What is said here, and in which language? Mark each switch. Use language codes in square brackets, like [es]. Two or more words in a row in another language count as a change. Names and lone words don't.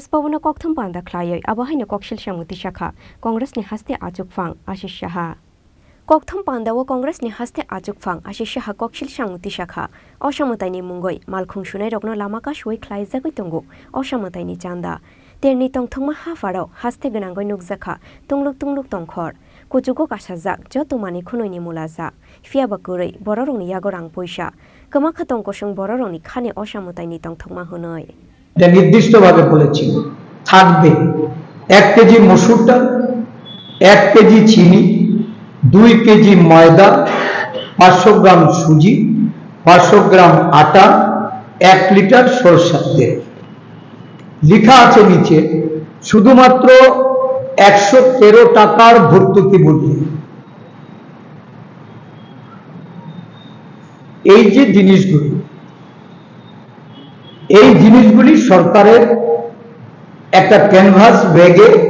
[trp] bhavona koktham panda khlaioi abahaino kokshil samuti shakha Congress ni haste ajukphang Ashish Saha koktham panda o Congress ni haste ajukphang Ashish Saha kokshil samuti shakha osamutaini mungoi malkhung sunai rokno lamaka shui khlaijagoi tongo osamutaini chanda Terni tongthokma hafaro haste ganangoi nukjaka tongluk tongkhor kuchugo kasajak jothumani khunoni mulaja fiaba kuroi bororoni yagorang poisa kamakha tongkosung bororoni khane osamutaini tongthokma hunoi [bn] এটা নির্দিষ্টভাবে বলেছিল থাকবে 1 কেজি মসুর ডাল 1 কেজি চিনি 2 কেজি ময়দা 500 গ্রাম সুজি 500 গ্রাম আটা 1 লিটার সরষের তেল লেখা আছে নিচে শুধুমাত্র 113 টাকার ভর্তুকি মূল্যে এই যে জিনিসগুলি সরকারের একটা [en] canvas bag